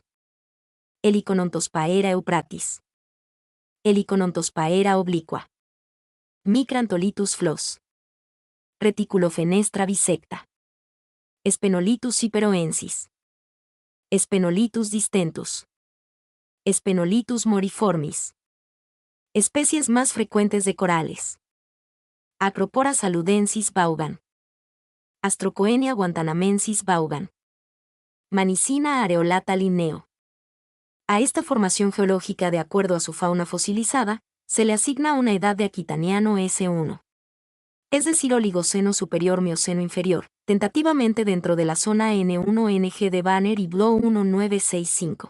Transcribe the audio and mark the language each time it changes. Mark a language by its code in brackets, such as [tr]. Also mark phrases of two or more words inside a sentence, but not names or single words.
[es] Heliconontospaera eupratis. Heliconontospaera obliqua. Micrantolitus flos. Reticulofenestra bisecta. Spenolitus ciperoensis. Spenolitus distentus. Spenolitus moriformis. Especies más frecuentes de corales. Acropora saludensis vaughan. Astrocoenia guantanamensis vaughan. Manicina areolata Linneo. A esta formación geológica, de acuerdo a su fauna fosilizada, se le asigna una edad de Aquitaniano S1. Es decir, Oligoceno superior, Mioceno inferior, tentativamente dentro de la zona N1NG de Banner y Blow 1965.